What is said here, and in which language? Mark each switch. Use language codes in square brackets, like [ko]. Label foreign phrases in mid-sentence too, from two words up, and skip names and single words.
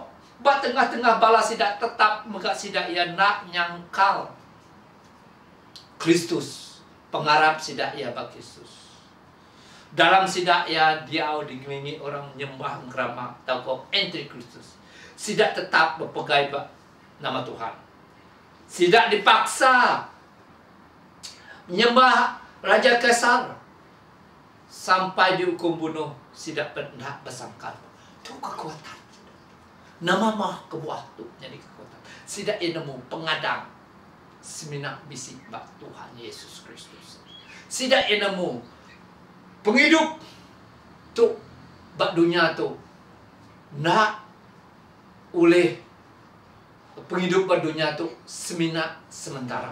[iba] Bak tengah-tengah bala sidak tetap megak sidak ia nak nyangkal Kristus. Pengarap sidak ia bak Kristus. Dalam sidak ia diau digelingi orang nyembah ngeramak atau kau anti Kristus. Sidak tetap berpegai bak nama Tuhan. Sidak dipaksa menyembah Raja Kaisar sampai dihukum bunuh. Sidak hendak bersangkal. Itu kekuatan. Nama mah kebuah tu jadi kekuatan. Sidak ia nemu pengadang seminak bisik bak Tuhan Yesus Kristus. Sidak ia nemu penghidup tu bak dunia tu nak oleh penghidup bak dunia tu seminak sementara.